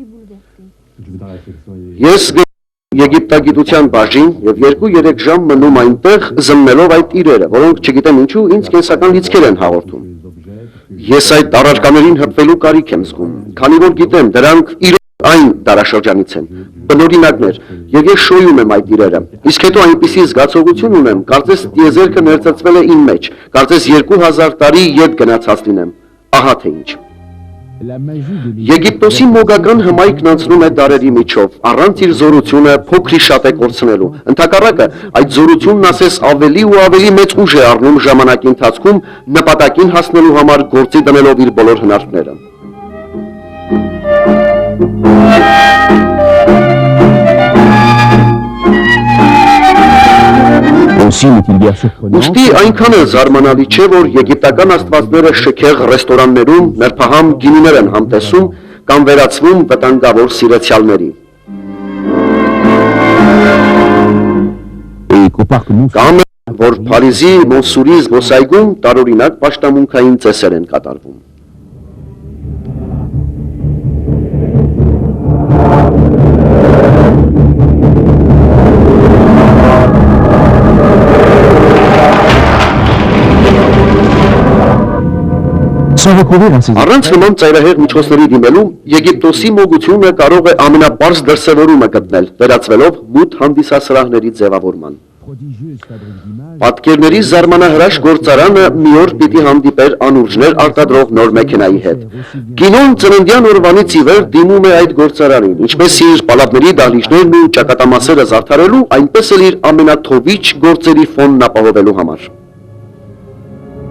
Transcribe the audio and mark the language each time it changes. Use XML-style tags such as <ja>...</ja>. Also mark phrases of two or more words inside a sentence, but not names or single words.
<hy>Ես Եգիպտագիտության բաժին եւ 2-3 ժամ մնում այնտեղ զննելով այդ իրերը, որոնք չգիտեմ ինչու ինձ կենսական լիցքեր են հաղորդում։ Ես այդ առարկաներին հպվելու կարիք եմ զգում, քանի որ գիտեմ, դրանք իրոք այն դարաշրջանից են, բնօրինակներ, եւ ես շոյում եմ այդ իրերը։ Իսկ հետո այնպիսի զգացողություն ունեմ, կարծես տիեզերքը ներծծվել է իմ մեջ, կարծես 2000 տարի ետ գնացած լինեմ։ Ահա թե ինչ։</hy> <fr>la magie de</fr> <hy>Եգիպտոսի մոգական հմայքն անցնում է դարերի միջով, առանց իր զորությունը փոքրի շատ է կորցնելու։ Ընդհակառակը, այդ զորությունն ասես ավելի ու ավելի մեծ ուժ է առնում ժամանակի ընթացքում նպատակին հասնելու համար գործի դնելով իր բոլոր հնարքները։</hy> <fr>aussi n'est-il guère surprenant</fr> <hy>Ուստի այնքան էլ զարմանալի չէ, որ եգիպտական աստվածները շքեղ ռեստորաններում նրբահամ գինիներ են համտեսում կամ վերածվում վտանգավոր սիրեցյալների։</hy> <fr>et qu'au parc non</fr> <hy>Կամ որ Փարիզի Մոնսուրի զբոսայգում տարօրինակ պաշտամունքային ծեսեր են կատարվում։</hy> <fr>sans recourir à ces</fr> <hy>Առանց նման ծայրահեղ միջոցների դիմելու Եգիպտոսի մոգությունը կարող է ամենապարզ դրսևորումը գտնել, վերածվելով մութ հանդիսասրահների ձևավորման։</hy> <fr>prodigieuses fabriques d'images</fr> <hy>Պատկերների զարմանահրաշ գործարանը մի օր պիտի հանդիպեր անուրջներ արտադրող նոր մեքենայի հետ։ Կինոն ծննդյան օրվանից ի վեր դիմում է այդ գործարանին, ինչպես իր պալատների դահլիճներն ու ճակատամասերը զարդարելու, այնպես էլ իր ամենաթովիչ գործերի ֆոնն ապահովելու համար։</hy>